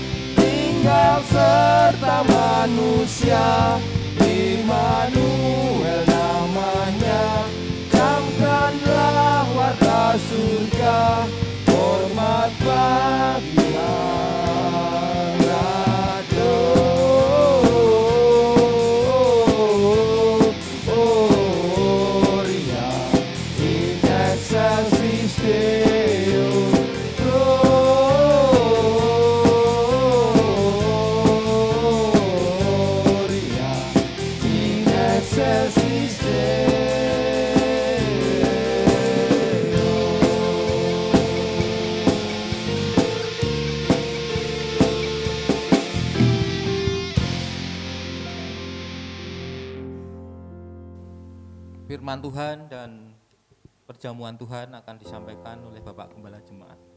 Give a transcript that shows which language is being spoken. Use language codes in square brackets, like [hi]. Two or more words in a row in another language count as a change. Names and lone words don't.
[id] Tinggal serta manusia, Immanuel namanya. Camkanlah warta surga, hormat bagi Sang Raja. [la] Gloria in excelsis Deo. Gloria in excelsis Deo. [id] Firman Tuhan dan perjamuan Tuhan akan disampaikan oleh Bapak Gembala Jemaat.